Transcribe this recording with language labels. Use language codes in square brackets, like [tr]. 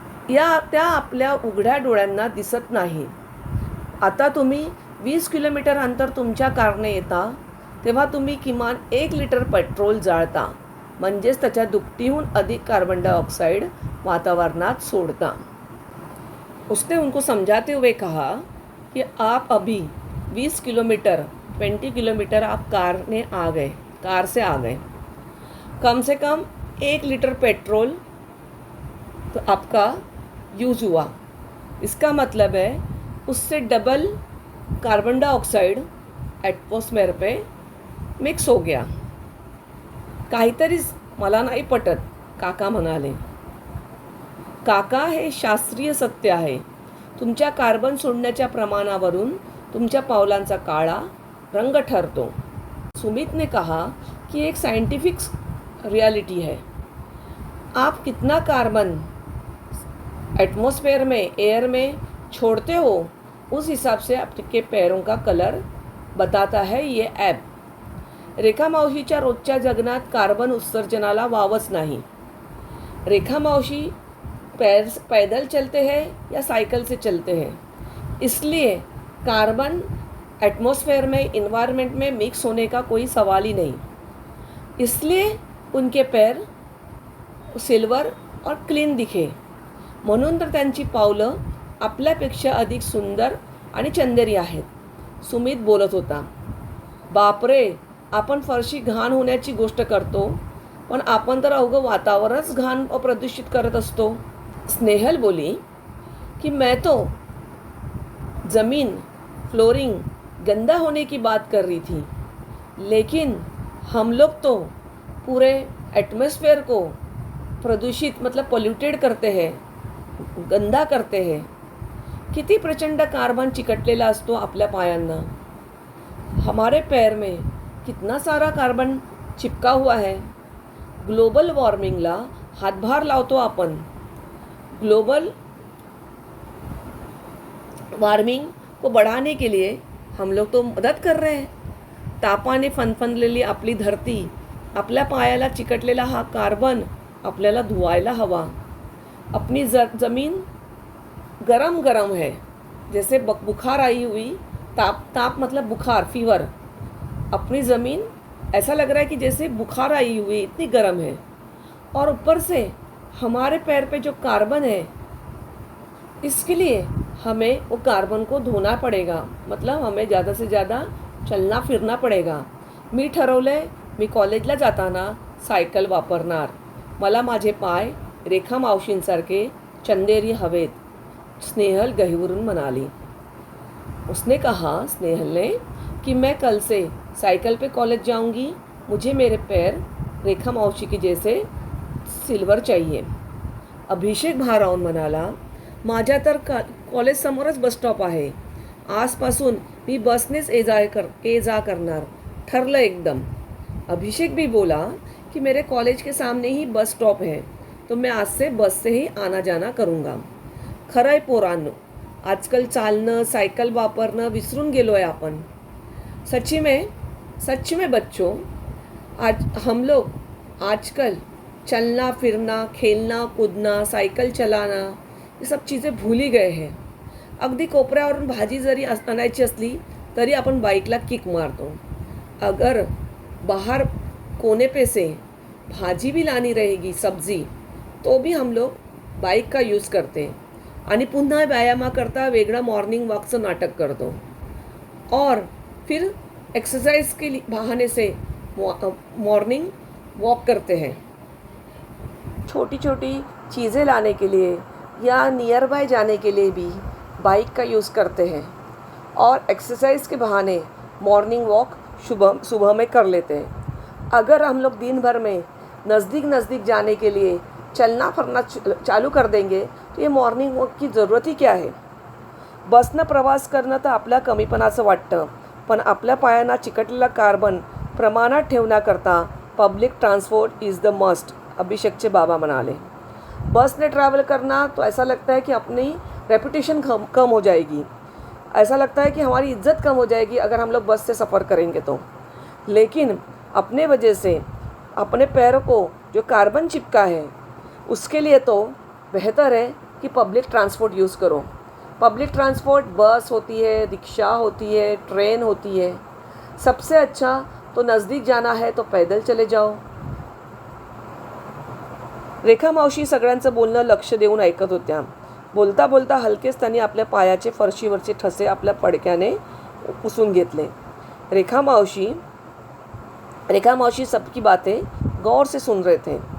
[mr] त्या आपल्या उघड्या डोळ्यांना दिसत नाही. आता तुम्ही 20 किलोमीटर अंतर तुमच्या कारने येता तेव्हा तुम्ही किमान 1 लिटर पेट्रोल जाळता, म्हणजेच त्याच्या दुपटीहून अधिक कार्बन डाइऑक्साइड वातावरणात सोडता. [hi] उसने उनको समझाते हुए कहा कि आप अभी 20 किलोमीटर आप कार से आ गए. कम से कम 1 लिटर पेट्रोल तो आपका यूज़ हुआ. इसका मतलब है उससे डबल कार्बन डाइऑक्साइड ॲटमॉस्फेअर पे मिक्स हो गया. [mr] काहीतरीच मला नाही पटत, काका म्हणाले. काका, हे शास्त्रीय सत्य आहे. तुमच्या कार्बन सोडण्याच्या प्रमाणावरून तुमच्या पावलांचा काळा रंग ठरतो. [hi] सुमित ने कहा कि एक साइंटिफिक रियलिटी है. आप कितना कार्बन एटमॉस्फेयर में, एयर में छोड़ते हो, उस हिसाब से आपके पैरों का कलर बताता है ये ॲप. [mr] रेखा मावशीच्या रोजच्या जगण्यात कार्बन उत्सर्जनाला वावच नाही. [hi] रेखा मावशी पैदल चलते हैं या साइकिल से चलते हैं, इसलिए कार्बन एटमॉस्फेयर में, इन्वायरमेंट में मिक्स होने का कोई सवाल ही नहीं. इसलिए उनके पैर सिल्वर और क्लीन दिखे, [mr] म्हणून तर त्यांची पावलं आपल्यापेक्षा अधिक सुंदर आणि चंदेरी आहेत. सुमित बोलत होता. बापरे, आपण फरशी घाण होण्याची गोष्ट करतो, पण आपण तर अवघं वातावरणच घाण व प्रदूषित करत असतो. [hi] स्नेहल बोली कि मैं तो ज़मीन, फ्लोरिंग गंदा होने की बात कर रही थी, लेकिन हम लोग तो पूरे एटमॉस्फेयर को प्रदूषित, मतलब पोल्यूटेड करते हैं, गंदा करते हैं. [mr] किती प्रचंड कार्बन चिकटलेला असतो आपल्या पायांना. [hi] हमारे पैर में कितना सारा कार्बन चिपका हुआ है. [mr] ग्लोबल वॉर्मिंगला हातभार लावतो आपण. [hi] ग्लोबल वार्मिंग को बढ़ाने के लिए हम लोग तो मदत कर रहे हैं. [mr] तापाने फनफनलेली आपली धरती, आपल्या पायाला चिकटलेला हा कार्बन आपल्याला धुवायला हवा. [hi] अपनी ज़मीन गरम गरम है, जैसे बुखार आई हुई, ताप मतलब बुखार, फीवर. अपनी ज़मीन ऐसा लग रहा है कि जैसे बुखार आई हुई, इतनी गर्म है. और ऊपर से हमारे पैर पे जो कार्बन है, इसके लिए हमें वो कार्बन को धोना पड़ेगा, मतलब हमें ज़्यादा से ज़्यादा चलना फिरना पडेगा. [mr] मी ठरवलं आहे, मी कॉलेजला जाताना सायकल वापरणार. मला माझे पाय रेखा मावशींसारखे चंदेरी हवेत. स्नेहल गहीवरून म्हणाली. [hi] उसने कहा, स्नेहल ने, कि मैं कल से साइकिल पे कॉलेज जाऊंगी. मुझे मेरे पैर रेखा मावशी की जैसे सिल्वर चाहिए. [mr] अभिषेक भारावून म्हणाला, माझ्या तर कॉलेज समोरच बस स्टॉप आहे. आजपासून मी बसनेच ये जा करणार. ठरलं एकदम. [hi] अभिषेक भी बोला कि मेरे कॉलेज के सामने ही बस स्टॉप है, तो मैं आज से बस से ही आना जाना करूँगा. [mr] खरंय पोरांनो, आजकाल चालणं, सायकल वापरणं विसरून गेलो आहे आपण. [hi] सच में बच्चों, आज हम लोग आजकल चलना फिरना, खेलना कूदना, सायकल चलाना, ये सब चीज़ें भूल ही गए हैं. [mr] अगदी कोपऱ्यावरून भाजी जरी आणायची असली तरी आपण बाईकला किक मारतो. [hi] अगर बाहर कोने पे से भाजी भी लानी रहेगी, सब्जी, तो भी हम लोग बाईक का यूज़ करते. [mr] आणि पुन्हा व्यायामाकरता वेगळं मॉर्निंग वॉकचं नाटक करतो. [hi] और फिर एक्सरसाइज के बहाने से मॉर्निंग वॉक करते हैं. छोटी छोटी चीज़ें लाने के लिए या नियर बाय जाने के लिए भी बाइक का यूज़ करते हैं. और एक्सरसाइज के बहाने मॉर्निंग वॉक सुबह में कर लेते हैं. अगर हम लोग दिन भर में नज़दीक जाने के लिए चलना फिरना चालू कर देंगे तो ये मॉर्निंग वॉक की ज़रूरत ही क्या है. [mr] बसनं प्रवास करणं तर आपल्या कमीपणाचं वाटतं, पण आपल्या पायांना चिकटलेला कार्बन प्रमाणात ठेवण्याकरता [en] Public transport is the must. [mr] अभिषेक के बाबा म्हणाले. [hi] बस ने ट्रैवल करना तो ऐसा लगता है कि अपनी रेपुटेशन कम हो जाएगी. ऐसा लगता है कि हमारी इज्जत कम हो जाएगी अगर हम लोग बस से सफ़र करेंगे तो. लेकिन अपने वजह से अपने पैरों को जो कार्बन चिपका है उसके लिए तो बेहतर है कि पब्लिक ट्रांसपोर्ट यूज़ करो. पब्लिक ट्रांसपोर्ट बस होती है, रिक्शा होती है, ट्रेन होती है. सबसे अच्छा तो नज़दीक जाना है तो पैदल चले जाओ. [mr] रेखा मावशी सगळ्यांचं बोलणं लक्ष देऊन ऐकत होत्या. बोलता बोलता हलकेच त्यांनी आपल्या पायाचे फरशीवरचे ठसे आपल्या पडक्याने पुसून घेतले. [hi] रेखा मावशी सबकी बातें गौर से सुन रहे थे.